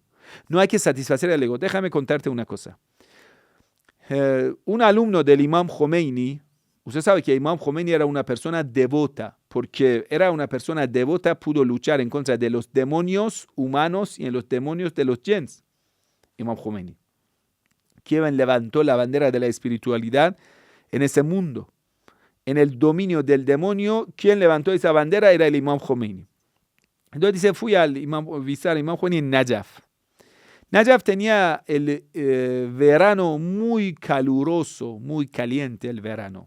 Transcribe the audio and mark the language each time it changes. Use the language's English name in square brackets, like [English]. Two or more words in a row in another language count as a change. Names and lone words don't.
[Spanish] No hay que satisfacer el ego. Déjame contarte una cosa. Un alumno del Imam Khomeini, usted sabe que Imam Khomeini era una persona devota, porque era una persona devota, pudo luchar en contra de los demonios humanos y en los demonios de los jins. Imam Khomeini, quien levantó la bandera de la espiritualidad en ese mundo. En el dominio del demonio, quien levantó esa bandera era el Imam Khomeini. Entonces dice, fui a visitar al Imam Khomeini en Najaf. Najaf tenía el verano muy caluroso, muy caliente el verano.